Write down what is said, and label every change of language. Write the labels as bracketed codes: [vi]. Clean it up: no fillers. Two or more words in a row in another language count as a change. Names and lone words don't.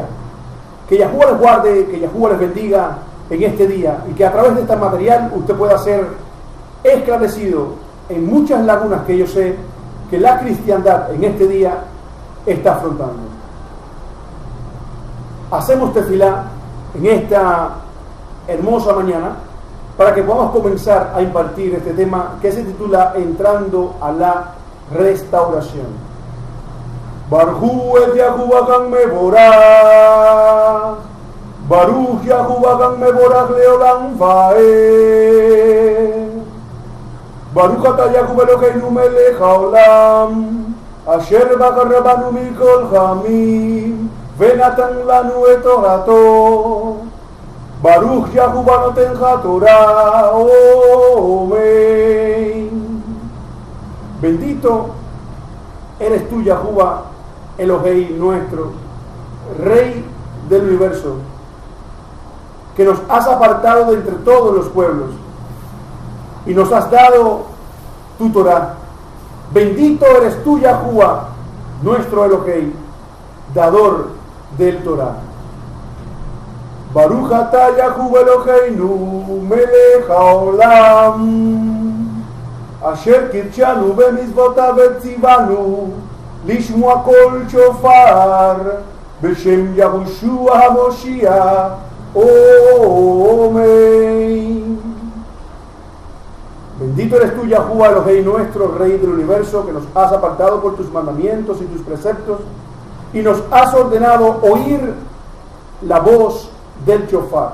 [es] Que Yahuwah les guarde, que Yahuwah les bendiga en este día y que a través de este material usted pueda ser esclarecido en muchas lagunas que yo sé que la cristiandad en este día está afrontando. Hacemos tefilá en esta hermosa mañana para que podamos comenzar a impartir este tema que se titula Entrando a la Restauración. [he] ברוך את יהוה המבורך ברוך יהוה המבורך לעולם ועד ברוך אתה יהוה אלוהינו מלך העולם אשר בחר בנו מכל העמים ונתן לנו את תורתו. ברוך יהוה נותן התורה, [es] amén. Bendito eres tú, Yahuwah, Elohei nuestro, Rey del universo, que nos has apartado de entre todos los pueblos y nos has dado tu Torah. Bendito eres tú, Yahuwah, nuestro Elohei, dador del Torah. [he] ברוך אתה יהוה אלוהינו מלך העולם אשר קדשנו במצוותיו וצונו לשמוע קול שופר בשם יהושע המשיח אמן. [es] Bendito eres tú, Yahuwah Elohei nuestro, Rey del universo, que nos has apartado por tus mandamientos y tus preceptos y nos has ordenado oír la voz del shofar.